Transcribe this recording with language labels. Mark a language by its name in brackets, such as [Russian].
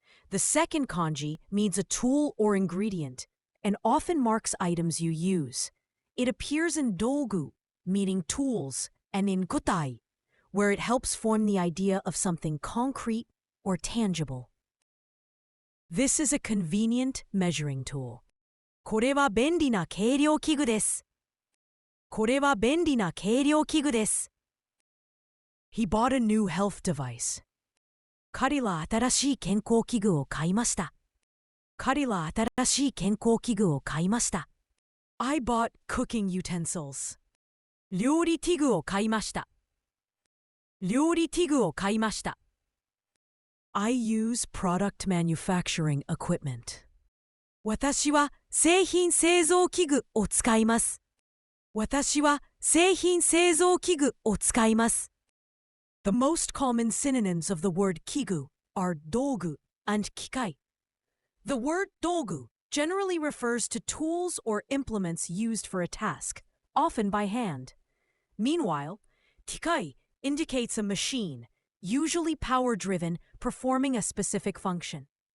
[English] The second kanji means a tool or ingredient, and often marks items you use. It appears in dogu, meaning tools, and in gotai, where it helps form the idea of something concrete or tangible. This is a convenient measuring tool. [Japanese] これは便利な計量器具です。これは便利な計量器具です。 [English] He bought a new health device. [Japanese] 彼は新しい健康器具を買いました。彼は新しい健康器具を買いました。 [English] I bought cooking utensils. [Japanese] 料理器具を買いました。料理器具を買いました。 [English] I use product manufacturing equipment. [Japanese] 私は製品製造器具を使います。私は製品製造器具を使います。 [English] The most common synonyms of the word kigu are dogu and kikai. The word dogu generally refers to tools or implements used for a task, often by hand. Meanwhile, kikai indicates a machine, usually power-driven, performing a specific function.